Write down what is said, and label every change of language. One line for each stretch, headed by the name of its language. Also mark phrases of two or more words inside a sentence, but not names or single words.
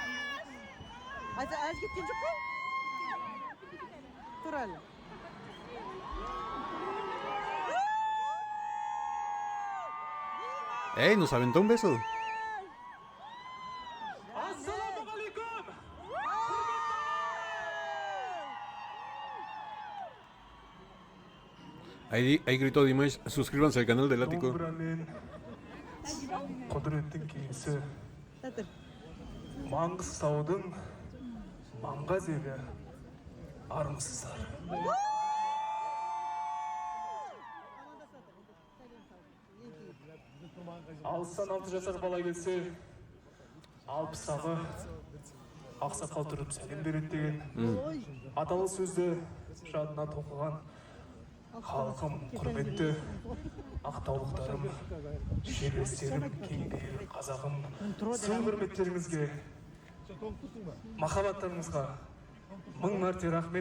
Turkish: Aç gittin çok mu? Dur hele. ¡Ey!
Spanish: Nos aventó un beso. Ahí gritó Dimash, suscríbanse al canal del ático.
Kazakh: Құдіреттің киесі
Turkish: Hadi.
Kazakh: Маңғыстаудың маңғаз елі армысыздар. Алыстан 6 жасар бала келсе, алпыстағы ақсақал тұрып сәлем береді деген аталы сөзді жадына тоқыған халқым, құрметті ақтаулықтарым, жерлестерім, кейінгі қазағым, сын құрметтеріңізге, махаббаттарыңызға мың мәрте рахмет.